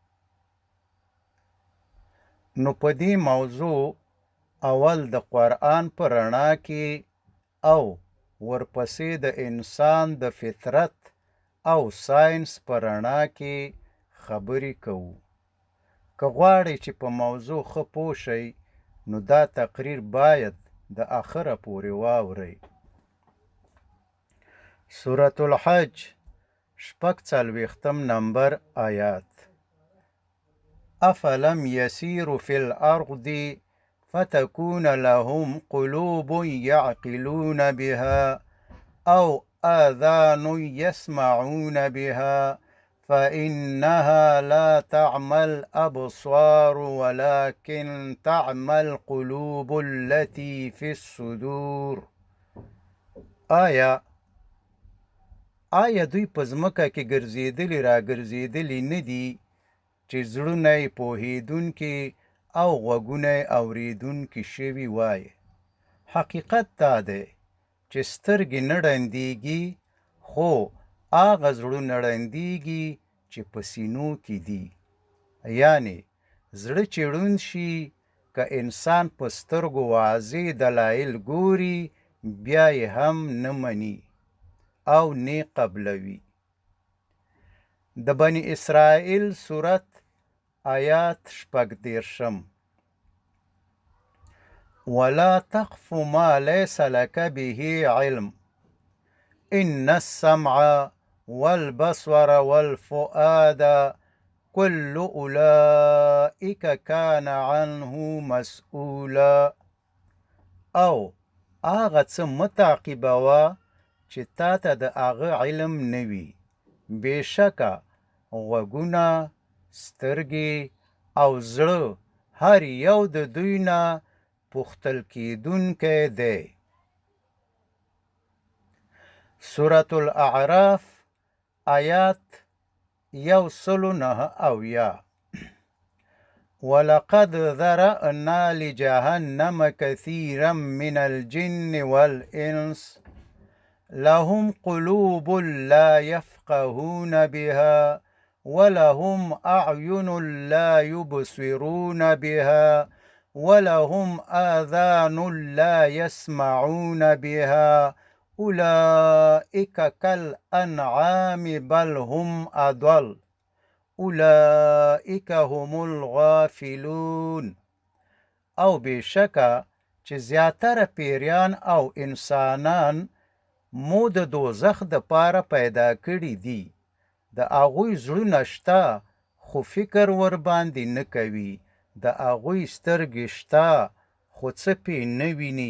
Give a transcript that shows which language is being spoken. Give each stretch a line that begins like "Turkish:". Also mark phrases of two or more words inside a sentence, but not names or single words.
Pashto: نو په دې موضوع اول د قرآن په رڼا کې او ورپسې د انسان د فطرت او ساینس په رڼا کې خبرې کوو. که غواړئ چې په موضوع ښه پوه شئ نو دا تقریر باید د آخره پورې واورئ. سورة الحج 46 نمبر آیات.
Arabic: أفلم يسيروا في الأرض فتكون لهم قلوب يعقلون بها أو آذان يسمعون بها فإنها لا تعمى الأبصار ولكن تعمى القلوب التي في الصدور.
Pashto: آیا دوی په ځمکه کې ګرځېدلي را ګرځېدلي نه دي چې زړونه یې پوهېدونکي او غوږونه یې اورېدونکي شوي وای؟ حقیقت دا دی چې سترګې نه ړندېږي، خو هغه زړونه ړندېږي چې په سینو کې دي. یعنې زړه چې ړوند شي، که انسان په سترګو واضح دلایل ګوري بیا یې هم نه مني او نه قبلوي. د بني اسرائیل سورت آیات 14.
Arabic: ولا تقف ما ليس لك به علم إن السمع والبصر والفؤاد كل أولئك كان عنه مسؤولا.
Pashto: او هغه څه مه تعقیبوه چې تا ته د هغه علم نه وي. بېشکه غوږونه، سترګې او زړه هر یو د دوی نه پوښتل کېدونکی دی. سورة الاعراف آیات 109.
Arabic: ولقد ذرأنا لجهنم كثيرا من الجن والإنس لهم قلوب لا يفقهون بها ولهم أعين لا يبصرون بها ولهم آذان لا يسمعون بها أولئك كالأنعام بل هم أضل أولئك هم الغافلون.
Pashto: او بېشکه چې زیاتره پیریان او انسانان مو د دوزخ د پاره پیدا کړي دي. د هغوی زړونه شته خو فکر ورباندې نه کوي. د هغوی سترګې شته خو څه پې نه ویني.